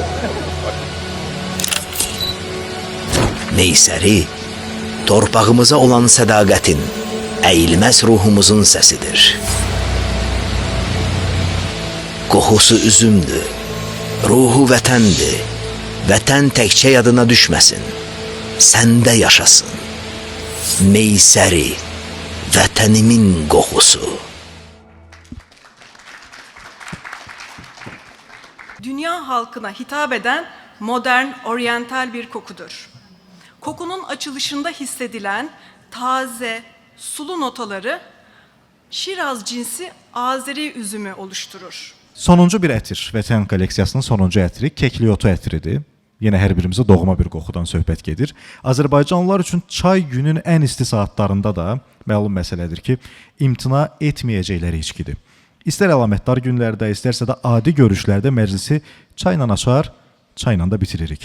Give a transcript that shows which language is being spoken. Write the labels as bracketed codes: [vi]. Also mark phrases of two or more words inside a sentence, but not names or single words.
[az] Meysəri, torpağımıza olan sədaqətin, əyilməz ruhumuzun səsidir. Qoxusu üzümdür, ruhu vətəndir. Vətən təkcə yadına düşməsin, səndə yaşasın. Meysəri, vətənimin qoxusu. [tr] Dünya halkına hitap eden modern, oryantal bir kokudur. Kokunun açılışında hissedilen taze, sulu notaları Şiraz cinsi Azeri üzümü oluşturur. [az] Sonuncu bir ətir, Vətən kolleksiyasının sonuncu ətri kekliyotu ətridir. Yenə hər birimizə doğma bir qoxudan söhbət gedir. Azərbaycanlılar üçün çay günün ən isti saatlarında da məlum məsələdir ki, imtina etməyəcəkləri içkidir. İstər əlamətdar günlərdə, istərsə də adi görüşlərdə məclisi çayla açar, çayla da bitiririk.